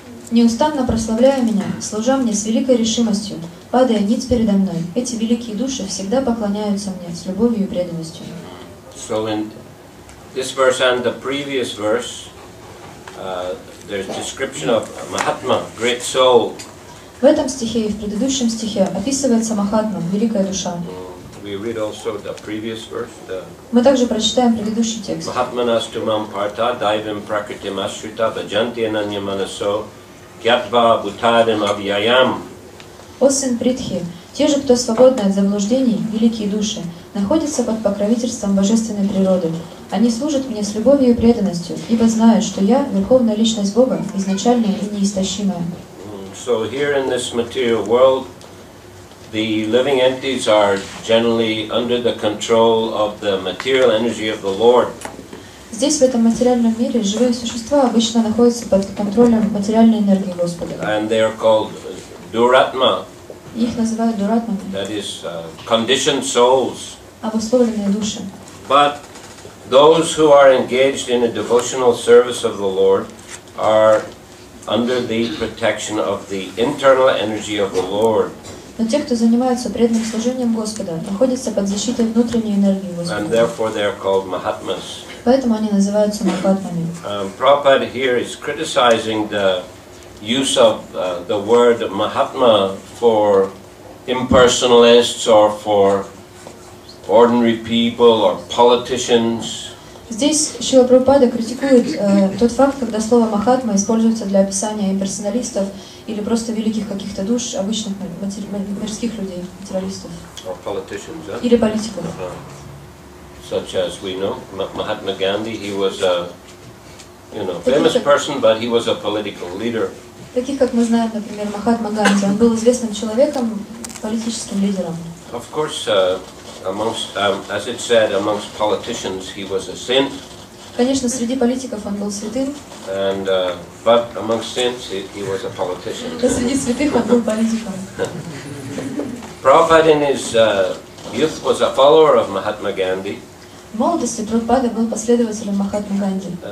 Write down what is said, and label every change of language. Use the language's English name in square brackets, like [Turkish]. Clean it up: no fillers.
[Russian] Неустанно прославляя меня, служа мне с великой решимостью, падая ниц передо мной, эти великие души всегда поклоняются мне с любовью и преданностью. [English] So in this verse and the previous verse, there's description of Mahatma, great soul. [Russian] В этом стихе и в предыдущем стихе описывается Махатма, великая душа. [English] We read also the previous verse. [Russian] Мы также прочитаем предыдущий текст. [Sanskrit] Mahatmanastumam parta daivim prakritim ashrita bhajanti ananyamanaso gyatva bhutadim avyayam. [Russian] О сын Притхи, те же, кто свободны от заблуждений, великие души, находятся под покровительством божественной природы. Они служат мне с любовью и преданностью, ибо знают, что я — Верховная Личность Бога, изначальная и неистощимая. [English] So here in this material world, the living entities are generally under the control of the material energy of the Lord. [Russian] Здесь, в этом материальном мире, живые существа обычно находятся под контролем материальной энергии Господа. [English] And they are called Duratma. [Russian] Их называют дуратмами. [English] That is conditioned souls. [Russian] Обусловленные души. [English] But those who are engaged in a devotional service of the Lord are under the protection of the internal energy of the Lord. [Russian] Но те, кто занимаются преданным служением Господа, находятся под защитой внутренней энергии Господа. [English] And therefore they are called Mahatmas. [Russian] Поэтому они называются махатмами. [English] Prabhupada here is criticizing the use of the word Mahatma for impersonalists or for ordinary people or politicians. [Russian] Здесь Шрила Прабхупада критикует тот факт, когда слово «махатма» используется для описания имперсоналистов или просто великих каких-то душ, обычных мирских людей, материалистов. Или политиков. [English] Such as we know, Mahatma Gandhi, he was a famous person, but he was a political leader. [Russian] Таких, как мы знаем, например, Махатма Ганди, он был известным человеком, политическим лидером. [English] Of course, amongst, as it said, amongst politicians, he was a saint. [Russian] Конечно, среди политиков он был святым. [English] And but amongst saints, he was a politician. [Russian] Да, среди святых он был политиком. [English] Prabhupada in his youth was a follower of Mahatma Gandhi. [Russian] В молодости Прабхупада был последователем Махатмы Ганди.